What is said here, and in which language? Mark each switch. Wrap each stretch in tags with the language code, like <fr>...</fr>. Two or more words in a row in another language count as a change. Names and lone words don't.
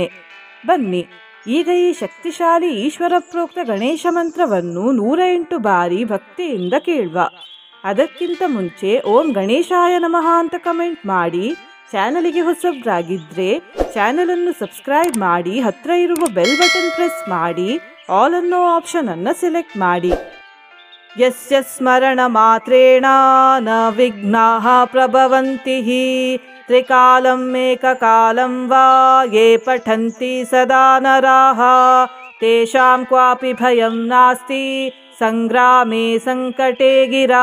<kn>ಬನ್ನಿ, ಈಗ ಈ ಶಕ್ತಿಶಾಲಿ ಈಶ್ವರ ಪ್ರೋಕ್ತ ಗಣೇಶ ಮಂತ್ರವನ್ನು 108 ಬಾರಿ ಭಕ್ತಿಯಿಂದ ಕೇಳುವ. ಅದಕ್ಕಿಂತ ಮುಂಚೆ</kn> <sa>ಓಂ ಗಣೇಶಾಯ ನಮಃ</sa> <kn>ಅಂತ ಕಮೆಂಟ್ ಮಾಡಿ. ಚಾನಲಿಗೆ ಹೊಸಬ್ರಾಗಿದ್ರೆ ಚಾನಲನ್ನು ಸಬ್ಸ್ಕ್ರೈಬ್ ಮಾಡಿ, ಹತ್ರ ಇರುವ</kn> <en>bell button press</en> <kn>ಮಾಡಿ, ಆಲ್ ಅನ್ನೋ ಆಪ್ಷನ್ ಅನ್ನು ಸೆಲೆಕ್ಟ್ ಮಾಡಿ.</kn> <sa>ಯಸ್ಯ ಸ್ಮರಣ ಮಾತ್ರೇಣ ನ ವಿಘ್ನಾಃ ಪ್ರಭವಂತಿ ತ್ರಿಕಾಲಂ ಏಕಕಾಲಂ ವಾ ಯೇ ಪಠಂತಿ ಸದಾ ನರಾಃ ತೇಷಾಂ ಕ್ವಾಪಿ ಭಯಂ ನಾಸ್ತಿ ಸಂಗ್ರಾಮೇ ಸಂಕಟೇ ಗಿರಾ.</sa>